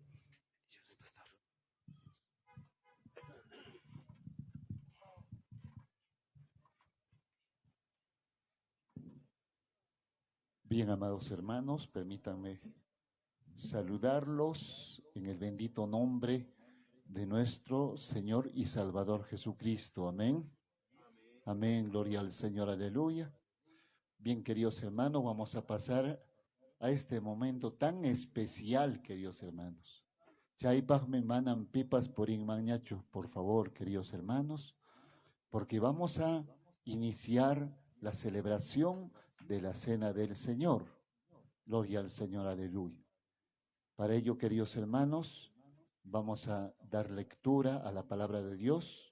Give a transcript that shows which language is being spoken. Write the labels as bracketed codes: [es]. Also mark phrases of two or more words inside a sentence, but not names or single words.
[es] Bien, amados hermanos, permítanme saludarlos en el bendito nombre de nuestro Señor y Salvador Jesucristo. Amén. Amén. Gloria al Señor. Aleluya. Bien, queridos hermanos, vamos a pasar a este momento tan especial, queridos hermanos. [qu] Chaypaj me manan pipas [es] por inmañacho, por favor, queridos hermanos, porque vamos a iniciar la celebración de la Cena del Señor. Gloria al Señor. Aleluya. Para ello, queridos hermanos, vamos a dar lectura a la palabra de Dios.